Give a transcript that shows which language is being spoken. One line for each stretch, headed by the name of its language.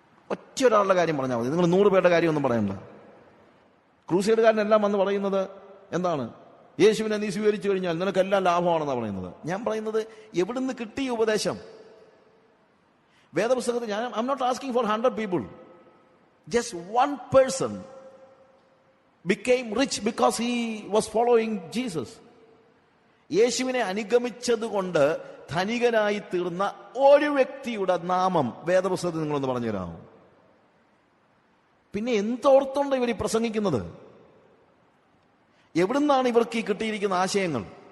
Malayalam: ഒറ്റ ഒരാളുടെ കാര്യം പറഞ്ഞാൽ മതി. നിങ്ങൾ 100 പേരുടെ കാര്യമൊന്നും പറയണ്ട. ക്രൂസൈഡുകാരനെല്ലാം വന്ന് പറയുന്നത് എന്താണ്? യേശുവിനെ നീ സ്വീകരിച്ചു കഴിഞ്ഞാൽ നിനക്കെല്ലാം ലാഭമാണെന്നാണ് പറയുന്നത്. ഞാൻ പറയുന്നത്, എവിടുന്ന് കിട്ടിയ ഉപദേശം? വേദപുസ്തകത്തിൽ
English: I am not asking for 100 people. Just 1 person became rich because he was following Jesus.
Malayalam: യേശുവിനെ അനുഗമിച്ചത് കൊണ്ട് ധനികനായി തീർന്ന ഒരു വ്യക്തിയുടെ നാമം വേദപുസ്തകത്തിൽ നിങ്ങളൊന്ന് പറഞ്ഞു തരാമോ? പിന്നെ എന്തോർത്തുണ്ട് ഇവർ പ്രസംഗിക്കുന്നത്? എവിടുന്നാണ് ഇവർക്ക് ഈ കിട്ടിയിരിക്കുന്ന ആശയങ്ങൾ?